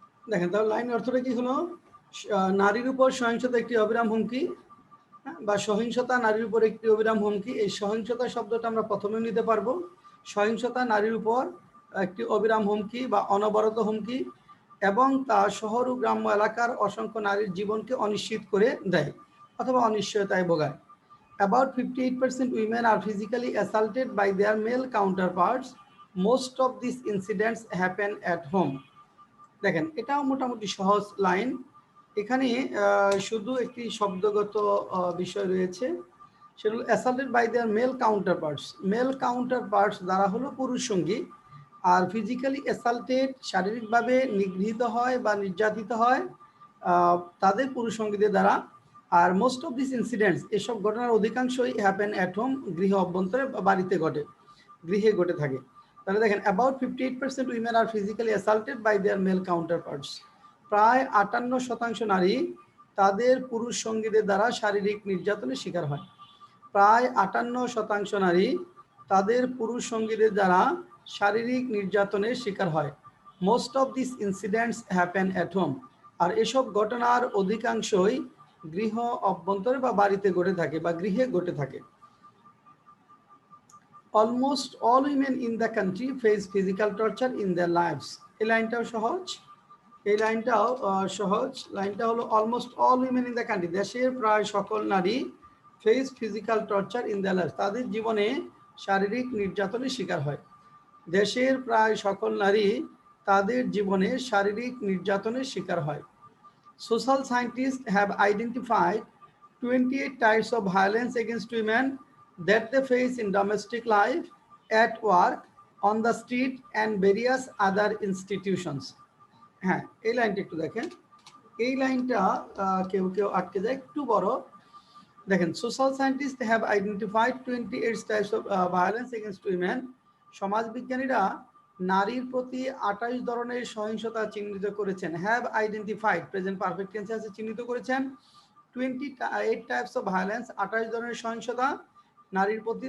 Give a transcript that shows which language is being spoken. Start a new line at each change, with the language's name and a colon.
Bangla: দেখেন, তাহলে লাইন অর্থটা কি হলো? নারীর উপর সহিংসতা একটি অবিরাম হুমকি, বা সহিংসতা নারীর উপর একটি অবিরাম হুমকি। এই সহিংসতা শব্দটা আমরা প্রথমে নিতে পারবো। সহিংসতা নারীর উপর একটি অবিরাম হুমকি বা অনবরত হুমকি, এবং তা শহর ও গ্রাম্য এলাকার অসংখ্য নারীর জীবনকে অনিশ্চিত করে দেয় অথবা অনিশ্চয়তায় ভোগায়।
English: About 58% women are physically assaulted by their male counterparts. Most of these incidents happen at home.
Bangla: দেখেন, এটাও মোটামুটি সহজ লাইন। এখানে শুধু একটি শব্দগত বিষয় রয়েছে, সেগুলো
English: Assaulted by their male counterparts. Male counterparts
Bangla: দ্বারা হলো পুরুষ সঙ্গী, আর
English: physically assaulted
Bangla: শারীরিকভাবে নিগৃহীত হয় বা নির্যাতিত হয় তাদের পুরুষ সঙ্গীদের দ্বারা। আর
English: most of this incidents,
Bangla: এসব ঘটনার অধিকাংশই
English: happen at home,
Bangla: গৃহ অভ্যন্তরে বা বাড়িতে ঘটে, গৃহে ঘটে থাকে। তাহলে দেখেন,
English: About 58% women are physically assaulted by their male counterparts.
Bangla: প্রায় 58% নারী তাদের পুরুষ সঙ্গীদের দ্বারা শারীরিক নির্যাতনের শিকার হয়। প্রায় 58% নারী তাদের পুরুষ সঙ্গীদের দ্বারা শারীরিক নির্যাতনের শিকার হয়।
English: most of this incidents happen at home,
Bangla: আর এসব ঘটনার অধিকাংশই গৃহ অভ্যন্তরে বা বাড়িতে ঘটে থাকে বা গৃহে ঘটে থাকে।
English: Almost all women in the country face physical torture in their lives.
Bangla: এই লাইনটাও সহজ, এই লাইনটাও সহজ। লাইনটা হলো
English: almost all women in the country,
Bangla: দেশের প্রায় সকল নারী
English: face physical torture in the life,
Bangla: তাদের জীবনে শারীরিক নির্যাতনের শিকার হয়। দেশের প্রায় সকল নারী তাদের জীবনে শারীরিক নির্যাতনের শিকার হয়।
English: Social scientists have identified 28 types of violence against women that they face in domestic life, at work, on the street and various other institutions.
Bangla: হ্যাঁ, এই লাইনটা একটু দেখেন। এই লাইনটা কেউ কেউ আটকে যায়, একটু বড় দেখেন।
English: Social scientist have identified 28 types of violence against women.
Bangla: সমাজ বিজ্ঞানীরা নারীর প্রতি 28 ধরনের সহিংসতা চিহ্নিত করেছেন।
English: have identified
Bangla: প্রেজেন্ট পারফেক্ট টেন্সে আছে, চিহ্নিত করেছেন
English: 28 types of violence,
Bangla: 28 ধরনের সহিংসতা নারীর প্রতি।